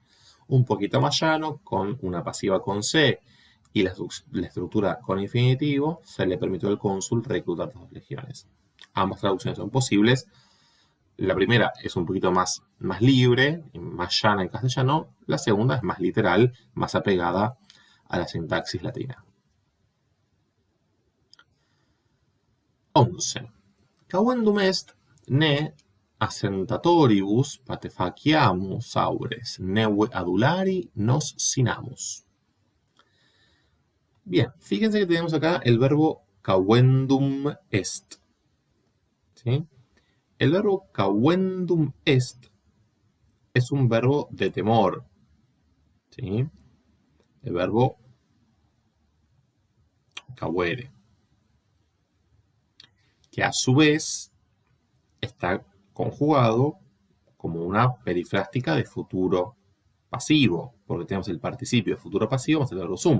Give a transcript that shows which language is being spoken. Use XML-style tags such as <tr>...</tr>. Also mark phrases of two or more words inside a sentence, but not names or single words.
<es>Un poquito más llano, con una pasiva con C y la estructura con infinitivo, se le permitió al cónsul reclutar 2 legiones. Ambas traducciones son posibles. La primera es un poquito más libre, más llana en castellano. La segunda es más literal, más apegada a la sintaxis latina. 11.</es> <la>Cavendum est ne assentatoribus patefaciamus aures, neue adulari nos sinamus.</la> <es>Bien, fíjense que tenemos acá el verbo</es> <la>cavendum est.</la> <es>¿Sí? El verbo</es> <la>cavendum est</la> <es>es un verbo de temor. ¿Sí? El verbo cavuere, que a su vez está conjugado como una perifrástica de futuro pasivo, porque tenemos el participio de futuro pasivo más el verbo sum.</es>